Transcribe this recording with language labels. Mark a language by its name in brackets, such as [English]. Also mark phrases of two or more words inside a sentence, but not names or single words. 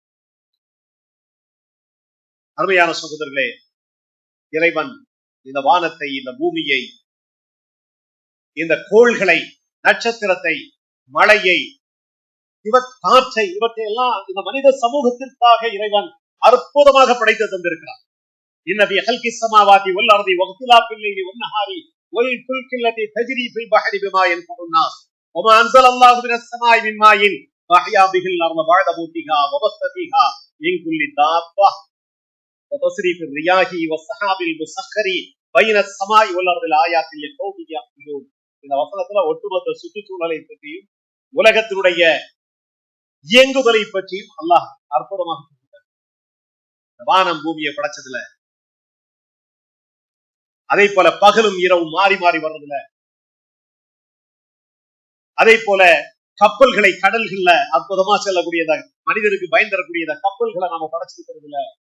[Tamil] அருமையான சகோதரர்களே, இறைவன் இந்த வானத்தை, இந்த பூமியை, இந்த கோள்களை, நட்சத்திரத்தை, மழையை, காற்றை, இவற்றையெல்லாம் இந்த மனித சமூகத்திற்காக இறைவன் அற்புதமாக படைத்து தந்திருக்கிறார். [Arabic] إن في خلق السماوات والأرض واختلاف الليل والنهار والفلك التي تجري في البحر بما ينفع الناس وما أنزل الله من السماء من ماء فأحيا به الأرض بعد موتها وبث فيها من كل دابة. وتصريف الرياح والسحاب المسخر بين السماء والارض لآيات لقوم يعقلون. [Tamil] இந்த வசனத்துல ஒட்டுமொத்த சுற்றுச்சூழலை பற்றியும் உலகத்தினுடைய இயங்குதலை பற்றியும் அல்லாஹ் அற்புதமாக சொல்லிட்டார். வானம் பூமியை படைச்சதுல, அதே போல பகலும் இரவும் மாறி மாறி வர்றதுல, அதே போல கப்பல்களை கடல்கள்ல அற்புதமா செல்லக்கூடியத, மனிதருக்கு பயன் தரக்கூடியத கப்பல்களை நாம படைச்சிருக்கிறதுல,